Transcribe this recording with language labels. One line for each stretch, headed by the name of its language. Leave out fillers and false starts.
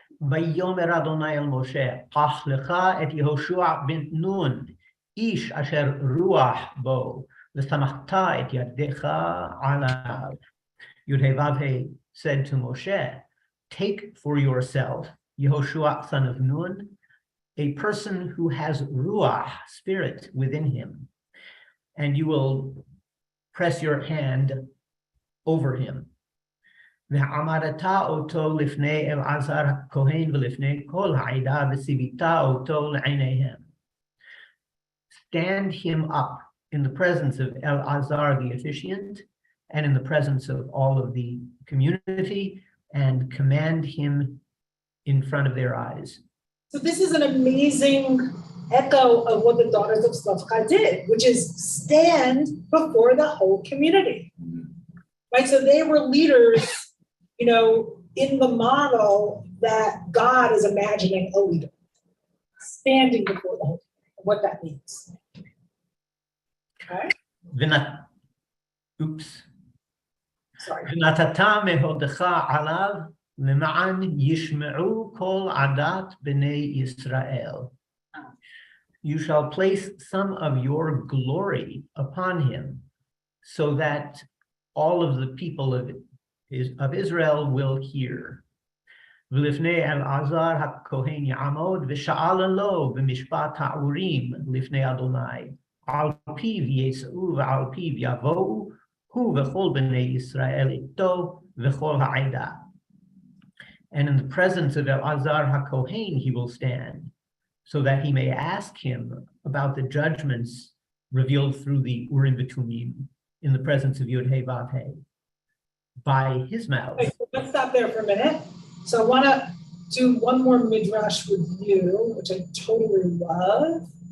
Hebrew: ויאמר אדוני אל משה, קח לך את יהושע בן נון, איש אשר רוח בו, וסמכת את ידך עליו.
English: Yud-Heh-Vav-Heh said to Moshe, take for yourself Yehoshua son of Nun, a person who has ruach, spirit, within him, and you will press your hand over him.
Hebrew: ועמדת אותו לפני אלעזר הכהן ולפני כל העדה וציווית אותו לעיניהם.
English: Stand him up in the presence of Elazar the officiant and in the presence of all of the community, and command him in front of their eyes. So this is an amazing echo of what the daughters of Tzlachah did, which is stand before the whole community. Right? So they were leaders, you know, in the model that God is imagining a leader, standing before the whole community, what that means. Okay? Sorry.
Hebrew: ונתת מהודך עליו למען ישמעו כל עדת בני ישראל.
English: You shall place some of your glory upon him, so that all of the people of Israel will hear.
Hebrew: ולפני אלעזר הכהן יעמוד ושאל לו במשפט האורים לפני אדוני, על פיו יצאו ועל פיו יבואו, הוא וכל בני ישראל איתו וכל העדה.
English: And in the presence of Elazar HaKohen he will stand, so that he may ask him about the judgments revealed through the Urim V'Tumim in the presence of Yud Hey Vav Hey. By his mouth. Okay, so let's stop there for a minute. So I want to do one more midrash review, which I totally love.